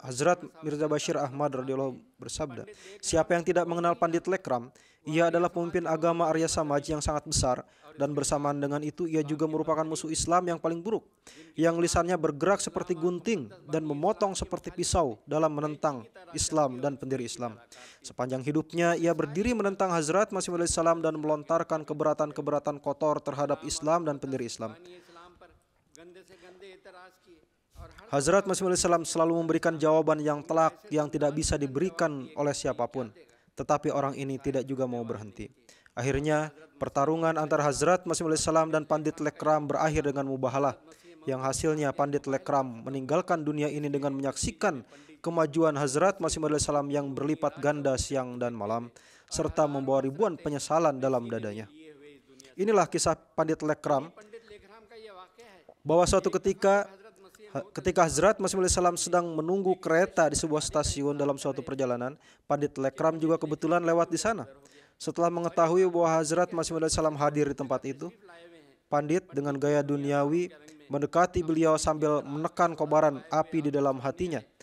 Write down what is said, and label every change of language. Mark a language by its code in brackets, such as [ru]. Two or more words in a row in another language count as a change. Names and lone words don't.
[id] Hazrat Mirza Bashir Ahmad radhiyallahu bersabda, "Siapa yang tidak mengenal Pandit Lekram, ia adalah pemimpin agama Arya Samaj yang sangat besar, dan bersamaan dengan itu ia juga merupakan musuh Islam yang paling buruk, yang lisannya bergerak seperti gunting dan memotong seperti pisau dalam menentang Islam dan pendiri Islam. Sepanjang hidupnya ia berdiri menentang Hazrat Masih Maud salam dan melontarkan keberatan-keberatan kotor terhadap Islam dan pendiri Islam. [ur] اسلام پر گندے سے گندے اعتراض کیے اور ہر [id] Hazrat Masih Maud selalu memberikan jawaban yang telak yang tidak bisa diberikan oleh siapapun. Tetapi orang ini tidak juga mau berhenti. Akhirnya, pertarungan antara Hazrat Masih Maud dan Pandit Lekram berakhir dengan mubahalah, yang hasilnya Pandit Lekram meninggalkan dunia ini dengan menyaksikan kemajuan Hazrat Masih Maud yang berlipat ganda siang dan malam, serta membawa ribuan penyesalan dalam dadanya. Inilah kisah Pandit Lekram, [ur] پنڈت لیکھرام کا یہ واقعہ ہے. [id] bahwa suatu ketika Hazrat Masih Maud sedang menunggu kereta di sebuah stasiun dalam suatu perjalanan, Pandit Lekram juga kebetulan lewat di sana. Setelah mengetahui bahwa Hazrat Masih Maud hadir di tempat itu, Pandit dengan gaya duniawi mendekati beliau sambil menekan kobaran api di dalam hatinya.